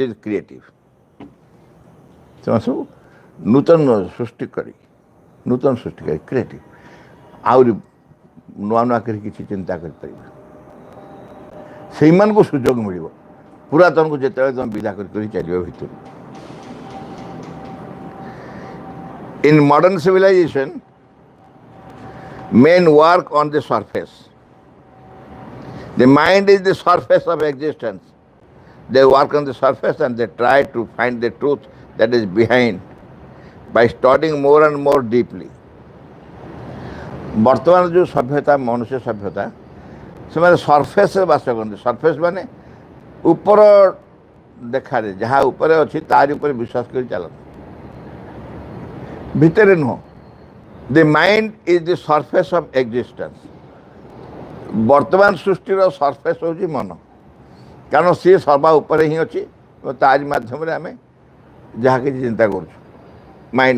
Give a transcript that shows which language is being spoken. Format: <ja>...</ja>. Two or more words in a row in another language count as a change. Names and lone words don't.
<en>is creative</en> <or>ସେମାନେ ସବୁ ନୂତନ ସୃଷ୍ଟି କରି କ୍ରିଏଟିଭ୍ ଆହୁରି ନୂଆ ନୂଆ କରି କିଛି ଚିନ୍ତା କରିପାରିବେ ସେଇମାନଙ୍କୁ ସୁଯୋଗ ମିଳିବ ପୁରାତନକୁ ଯେତେବେଳେ ତୁମେ ବିଦା କରି ଚାଲିବ ଭିତରୁ</or> <en>In modern civilization, men work on the surface. The mind is the surface of existence. They work on the surface and they try to find the truth that is behind by studying more and more deeply.</en> <or>ବର୍ତ୍ତମାନ ଯେଉଁ ସଭ୍ୟତା ମନୁଷ୍ୟ ସଭ୍ୟତା ସେମାନେ ସର୍ଫେସ୍ରେ ବାସ କରନ୍ତି ସର୍ଫେସ୍ ମାନେ ଉପର ଦେଖାରେ ଯାହା ଉପରେ ଅଛି ତାରି ଉପରେ ବିଶ୍ୱାସ କରି ଚାଲନ୍ତି ଭିତରେ ନୁହଁ</or> <en>the mind is the surface of existence</en> <or>ବର୍ତ୍ତମାନ ସୃଷ୍ଟିର ସର୍ଫେସ୍ ହେଉଛି ମନ କାରଣ ସିଏ ସର୍ବା ଉପରେ ହିଁ ଅଛି ଏବଂ ତାରି ମାଧ୍ୟମରେ ଆମେ ଯାହା କିଛି ଚିନ୍ତା କରୁଛୁ ମାଇଣ୍ଡ</or>